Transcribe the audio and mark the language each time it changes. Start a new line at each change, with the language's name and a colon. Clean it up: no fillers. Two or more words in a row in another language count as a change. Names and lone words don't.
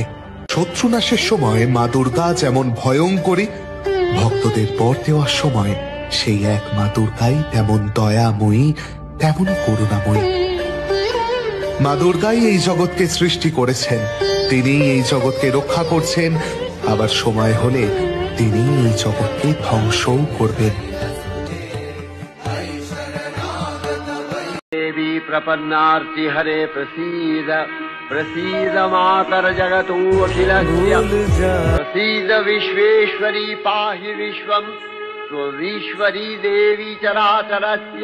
Bangla: শত্রুনাশের সময় মা দুর্গা যেমন ভয়ঙ্করী, ভক্তদের বর দেওয়ার সময় সেই এক মা দুর্গাই তেমন দয়াময়ী, তেমনই করুণাময়ী। মা দুর্গাই এই জগৎকে সৃষ্টি করেছেন, তিনি এই জগৎকে রক্ষা করছেন, আবার সময় হলে তিনি এই জগৎকে ধ্বংসও করবেন।
Sanskrit: देवी प्रपन्नार्ति हरे प्रसीद, प्रसीद मातर जगतोऽखिलस्य, प्रसीद विश्वेश्वरी पाहि विश्वं, त्वमीश्वरी देवी चराचरस्य।